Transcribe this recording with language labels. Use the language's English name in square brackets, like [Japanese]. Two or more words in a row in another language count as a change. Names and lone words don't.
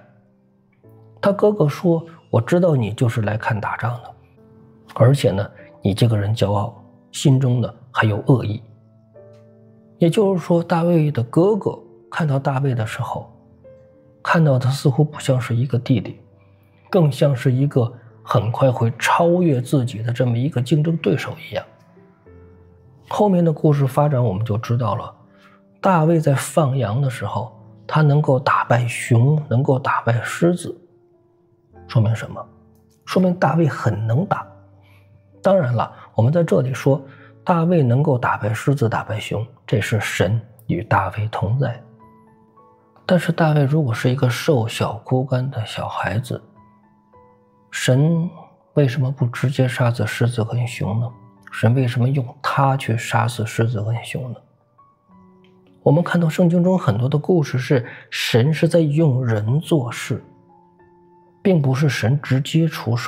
[Chinese] 他哥哥說，我知道你就是來看打仗的，而且呢，你這個人驕傲，心中呢還有惡意。也就是說，大衛的哥哥看到大衛的時候，看到他似乎不像是一個弟弟，更像是一個很快會超越自己的這麼一個競爭對手一樣。後面的故事發展我們就知道了，大衛在放羊的時候，他能夠打敗熊，能夠打敗獅子，說明什麼？說明大衛很能打。當然了，我們在這裡說大衛能夠打敗獅子，打敗熊，這是神與大衛同在。但是大衛如果是一個瘦小枯乾的小孩子，神為什麼不直接殺死獅子跟熊呢？神為什麼用他去殺死獅子跟熊呢？我們看到聖經中很多的故事是神是在用人做事，並不是神直接出手。